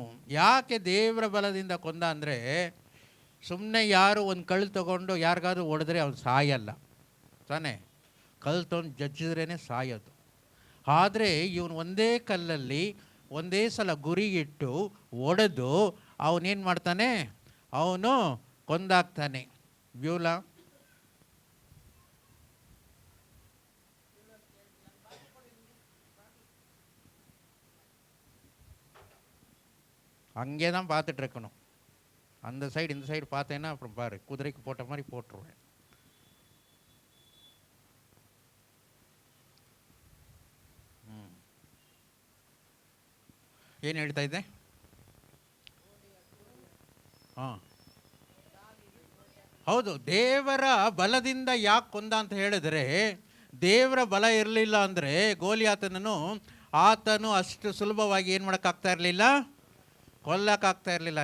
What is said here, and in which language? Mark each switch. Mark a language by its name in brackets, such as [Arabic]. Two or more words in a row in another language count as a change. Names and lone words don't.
[Kannada] ಯಾಕೆ ದೇವರ ಬಲದಿಂದ ಕೊಂದ ಅಂದರೆ, ಸುಮ್ಮನೆ ಯಾರು ಒಂದು ಕಲ್ಲು ತಗೊಂಡು ಯಾರಿಗಾದ್ರೂ ಹೊಡೆದ್ರೆ ಅವ್ನು ಸಾಯಲ್ಲ ತಾನೇ, ಕಲ್ಲು ತೊಗೊಂಡು ಜಜ್ಜಿದ್ರೇ ಸಾಯೋದು. ಆದರೆ ಇವನು ಒಂದೇ ಕಲ್ಲಲ್ಲಿ ಒಂದೇ ಸಲ ಗುರಿ ಇಟ್ಟು ಹೊಡೆದು ಅವನೇನು ಮಾಡ್ತಾನೆ? ಅವನು ಕೊಂದಾಗ್ತಾನೆ. [Tamil] ಬ್ಯೂಲಾ அங்கே தான் பார்த்துட்டு இருக்கணும். அந்த சைடு இந்த சைடு பார்த்தேன்னா அப்புறம் பாரு, குதிரைக்கு போட்ட மாதிரி போட்டுருவேன். [Kannada] ಏನು ಹೇಳ್ತಾ ಇದ್ದೆ? ಹೌದು, ದೇವರ ಬಲದಿಂದ ಯಾಕೆ ಕೊಂದ ಅಂತ ಹೇಳಿದ್ರೆ, ದೇವರ ಬಲ ಇರಲಿಲ್ಲ ಅಂದರೆ ಗೋಲಿಯಾತನನ್ನು ಆತನು ಅಷ್ಟು ಸುಲಭವಾಗಿ ಏನು ಮಾಡೋಕ್ಕಾಗ್ತಾ ಇರಲಿಲ್ಲ, ಕೊಲ್ಲಕ್ಕಾಗ್ತಾ ಇರಲಿಲ್ಲ.